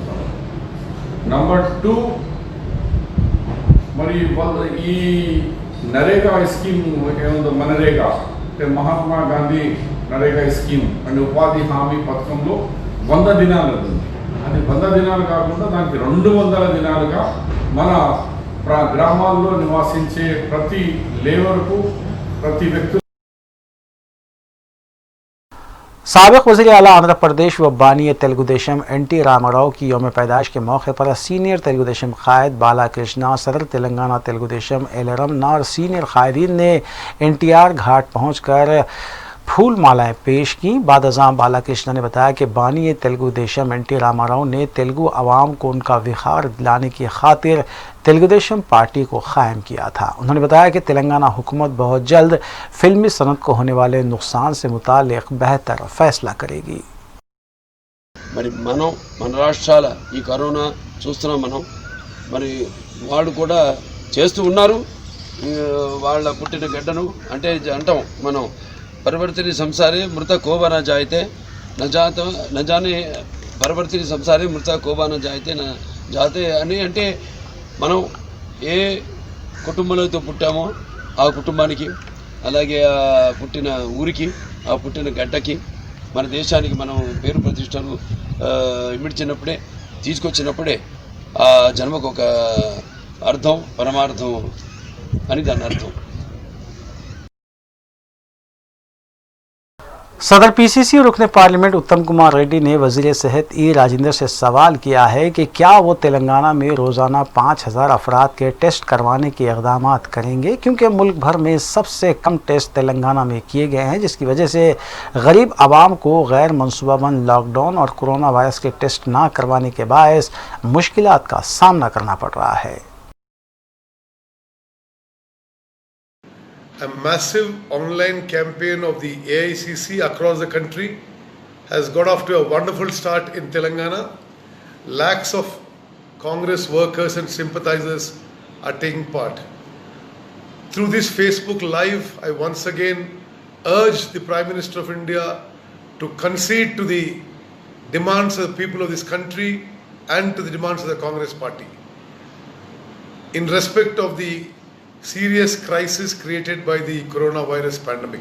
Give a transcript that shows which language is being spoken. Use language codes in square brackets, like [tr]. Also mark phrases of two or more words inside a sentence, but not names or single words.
[te] నంబర్ 2 మరి ఈ నరేగా స్కీమ్ ఏముందో మనరేగా అంటే మహాత్మా గాంధీ నరేగా స్కీమ్ అంటే ఉపాధి హామీ పథకంలో 100 దినాలు ఉంది। అది 100 దినాలు కాకుండా దానికి 200 దినాలుగా మన గ్రామాల్లో నివాసించే ప్రతి లేబర్కు ప్రతి వ్యక్తి। [ur] سابق وزیر اعلیٰ آندھرا پردیش و بانی تیلگو دیشم این ٹی راما راؤ کی یوم پیدائش کے موقع پر سینئر تیلگو دیشم قائد بالا کرشنا، صدر تلنگانہ تیلگو دیشم ایل رمنا اور سینئر قائدین نے این ٹی آر گھاٹ پہنچ کر پھول مالائیں پیش کی۔ بعد ازاں بالا کرشنا نے بتایا کہ بانی تیلگو دیشم این ٹی راما راؤ نے تیلگو عوام کو ان کا وقار دلانے کی خاطر تیلگو دیشم پارٹی کو قائم کیا تھا۔ انہوں نے بتایا کہ تلنگانہ حکومت بہت جلد فلمی صنعت کو ہونے والے نقصان سے متعلق بہتر فیصلہ کرے گی۔ [te] మరి మన రాష్ట్రాల ఈ కరోనా చూస్తున్నాం మనం, మరి వాళ్ళు కూడా చేస్తూ ఉన్నారు। వాళ్ళ పుట్టిన గడ్డను అంటే అంటాం మనం [sa] परिवर्तिनि संसारे मृत कोबा ना जायिते ना जाने परिवर्तिनि संसारे मृत कोबा ना जायिते ना जाते [te] అని అంటే మనం ఏ కుటుంబంలో అయితే పుట్టామో ఆ కుటుంబానికి, అలాగే ఆ పుట్టిన ఊరికి, ఆ పుట్టిన గడ్డకి, మన దేశానికి మనం పేరు ప్రతిష్టలు ఇమిడ్చినప్పుడే తీసుకొచ్చినప్పుడే ఆ జన్మకు ఒక అర్థం పరమార్థం అని దాని అర్థం। [ur] صدر پی سی سی اور رکن پارلیمنٹ اتم کمار ریڈی نے وزیر صحت ای راجندر سے سوال کیا ہے کہ کیا وہ تلنگانہ میں روزانہ 5,000 افراد کے ٹیسٹ کروانے کے اقدامات کریں گے، کیونکہ ملک بھر میں سب سے کم ٹیسٹ تلنگانہ میں کیے گئے ہیں، جس کی وجہ سے غریب عوام کو غیر منصوبہ بند لاک ڈاؤن اور کورونا وائرس کے ٹیسٹ نہ کروانے کے باعث مشکلات کا سامنا کرنا پڑ رہا ہے۔ [en] A massive online campaign of the AICC across the country has got off to a wonderful start in Telangana. Lakhs of Congress workers and sympathizers are taking part. Through this Facebook Live, I once again urge the Prime Minister of India to concede to the demands of the people of this country and to the demands of the Congress party in respect of the serious crisis created by the coronavirus pandemic.